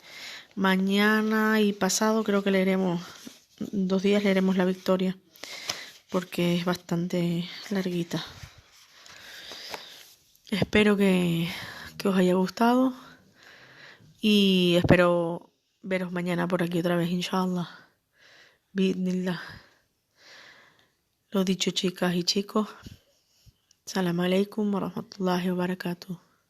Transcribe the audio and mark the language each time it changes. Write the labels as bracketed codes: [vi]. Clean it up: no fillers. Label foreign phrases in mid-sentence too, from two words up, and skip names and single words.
[es] Mañana y pasado creo que leeremos, 2 días leeremos la victoria, porque es bastante larguita. Espero que os haya gustado y espero veros mañana por aquí otra vez, [ar] إن شاء الله. بسم الله. [es] Lo dicho, chicas y chicos. [ar] سلام عليكم ورحمة الله وبركاته.